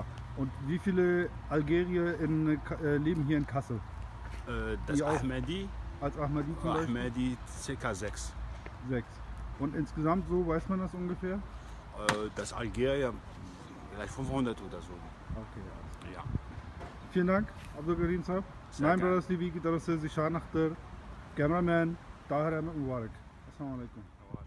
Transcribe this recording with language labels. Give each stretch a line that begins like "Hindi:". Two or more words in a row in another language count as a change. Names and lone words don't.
German: Und wie viele Algerier leben hier in Kassel? Das Die auch Ahmadi, als Ahmadi zum Beispiel? Ahmadi ca. 6. 6. Und insgesamt so, weiß man das ungefähr? Das Algerien vielleicht 500 oder so. Okay, alles klar. Ja. Vielen Dank,
Urdu: Abdul Karim Sahab. Nine Brothers TV کی طرف سے ذیشان اختر، کیمرہ مین طاہر احمد مبارک.
Arabic: السلام علیکم.